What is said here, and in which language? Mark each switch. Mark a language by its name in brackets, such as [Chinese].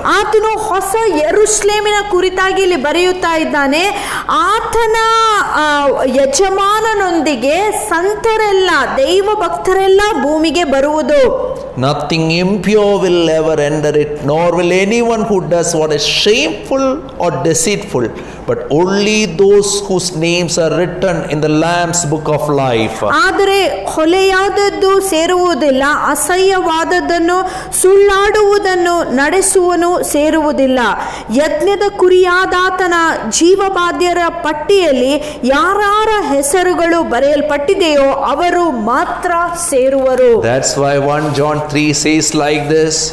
[Kannada] ಆತನು ಹೊಸ ಯೆರೂಸಲೇಮಿನ ಕುರಿತಾಗಿ ಇಲ್ಲಿ ಬರೆಯುತ್ತಾ ಇದ್ದಾನೆ. ಆತನ ಯಜಮಾನನೊಂದಿಗೆ ಸಂತರೆಲ್ಲ, ದೈವ ಭಕ್ತರೆಲ್ಲ ಭೂಮಿಗೆ ಬರುವುದು. [English] Nothing impure will ever enter it, nor will anyone who does what is shameful or deceitful, but only those whose names are written in the Lamb's book of life. [Kannada] ಆದರೆ ಹೊಲೆಯಾದದ್ದು ಸೇರುವುದಿಲ್ಲ, ಅಸಹ್ಯವಾದದ್ದನ್ನು ಸುಳ್ಳಾಡುವುದನ್ನು ನಡೆಸುವನು ಸೇರುವುದಿಲ್ಲ. ಯಜ್ಞದ ಕುರಿಯಾದಾತನ ಜೀವಬಾಧ್ಯರ ಪಟ್ಟಿಯಲ್ಲಿ ಯಾರ ಹೆಸರುಗಳು ಬರೆಯಲ್ಪಟ್ಟಿದೆಯೋ ಅವರು ಮಾತ್ರ ಸೇರುವರು. [English] That's why 1 John 3 says like this.